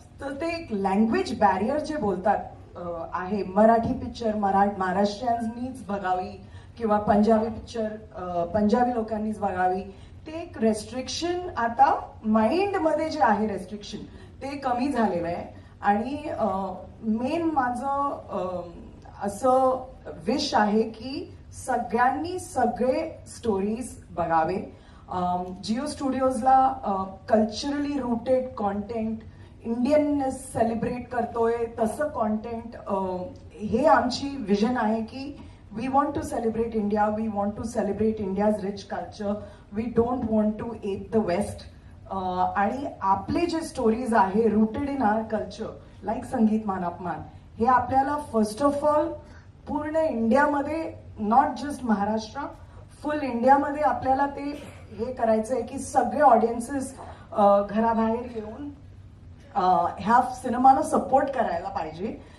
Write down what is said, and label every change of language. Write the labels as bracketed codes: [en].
[mr] तर ते एक लँग्वेज बॅरियर जे बोलतात आहे, मराठी पिक्चर महाराष्ट्रीयन्सनीच बघावी किंवा पंजाबी पिक्चर पंजाबी लोकांनीच बघावी, ते एक रेस्ट्रिक्शन आता माइंडमध्ये जे आहे रेस्ट्रिक्शन ते कमी झालेलं आहे. आणि मेन माझं असं विश आहे की सगळ्यांनी सगळे स्टोरीज बघावे. Jio स्टुडिओजला culturally rooted content, Indianness celebrate करतोय तसं कॉन्टेंट, हे आमची विजन आहे की [en] we want to celebrate India, we want to celebrate India's rich culture, we don't want to ape the West. [mr] आणि आपले जे स्टोरीज आहे [en] rooted in our culture [mr] like संगीत मान अपमान, हे आपल्याला फर्स्ट ऑफ ऑल पूर्ण इंडियामध्ये, [en] not just Maharashtra, [mr] फुल इंडियामध्ये आपल्याला ते हे करायचं आहे की सगळे ऑडियन्सेस घराबाहेर येऊन ह्या सिनेमाला सपोर्ट करायला पाहिजे.